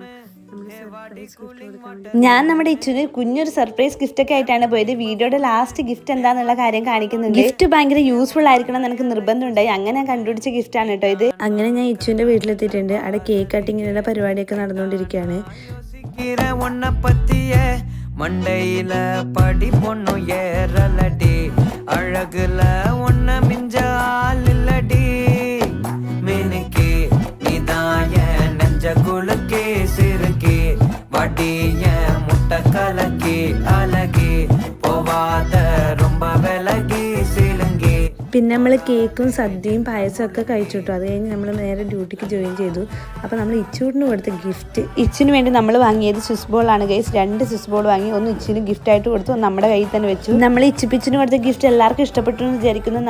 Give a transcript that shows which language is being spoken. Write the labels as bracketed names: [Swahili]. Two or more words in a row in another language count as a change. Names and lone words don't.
[Malayalam] നമ്മൾ സർപ്രൈസ് ഗിഫ്റ്റ് കൊടുക്കാൻ ഞാൻ നമ്മുടെ ഇച്ചുന് കുഞ്ഞൊരു സർപ്രൈസ് ഗിഫ്റ്റ് ഒക്കെ ആയിട്ടാണ് പോയത്. വീഡിയോയുടെ ലാസ്റ്റ് ഗിഫ്റ്റ് എന്താന്നുള്ള കാര്യം കാണിക്കുന്നുണ്ട്. ഗിഫ്റ്റ് ഭയങ്കര യൂസ്ഫുൾ ആയിരിക്കണം എന്ന് എനിക്ക് നിർബന്ധമുണ്ടായി. അങ്ങനെ ഞാൻ കണ്ടുപിടിച്ച ഗിഫ്റ്റ് ആണ് കേട്ടോ ഇത്. അങ്ങനെ ഞാൻ ഇച്ചുവിൻ്റെ വീട്ടിലെത്തിയിട്ടുണ്ട്. അവിടെ കേക്ക് കട്ടിങ്ങിനുള്ള പരിപാടിയൊക്കെ നടന്നുകൊണ്ടിരിക്കുകയാണ്. [Tamil] மண்டையில படி பொண்ணு ஏறலடி அழகுல ஒன்ன மிஞ்சால் இல்லடி மினுக்கி நீதாய நெஞ்ச குலுக்கி சிறுக்கி வடிய முட்டை கலக்கி அழகி போவாத ரொம்ப விலகி சிலுங்கி. [Malayalam] പിന്നെ നമ്മൾ കേക്കും സദ്യയും പായസവും ഒക്കെ കഴിച്ചു കിട്ടും. അത് കഴിഞ്ഞ് നമ്മൾ നേരെ ഡ്യൂട്ടിക്ക് ജോയിൻ ചെയ്തു. അപ്പോൾ നമ്മൾ ഇച്ചൂടിന് കൊടുത്ത ഗിഫ്റ്റ്, ഇച്ചിന് വേണ്ടി നമ്മൾ വാങ്ങിയത് സ്വിസ് ബോൾ ആണ് ഗൈസ്. 2 സ്വിസ് ബോൾ വാങ്ങി. ഒന്ന് ഇച്ചിന് ഗിഫ്റ്റ് ആയിട്ട് കൊടുത്തു, ഒന്ന് നമ്മുടെ കയ്യിൽ തന്നെ വെച്ചു. നമ്മൾ ഇച്ചിപ്പിച്ചിന് കൊടുത്ത ഗിഫ്റ്റ് എല്ലാവർക്കും ഇഷ്ടപ്പെട്ടു എന്ന് വിചാരിക്കുന്നു.